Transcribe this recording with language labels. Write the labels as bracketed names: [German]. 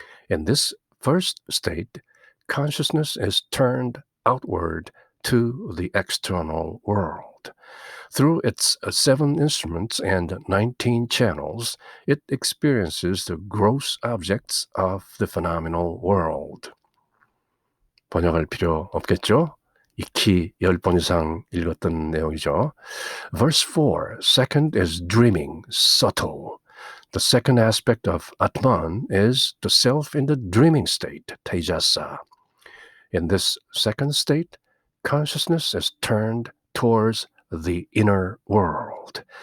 [English] In this first state, consciousness is turned outward to the external world. Through its 7 instruments and 19 channels, it experiences the gross objects of the phenomenal world. [Korean] 번역할 필요 없겠죠? 익히 10번 이상 읽었던 내용이죠. [English] Verse 4, second is dreaming, subtle. The second aspect of Atman is the self in the dreaming state, Tejasa. In this second state, consciousness is turned towards the inner world.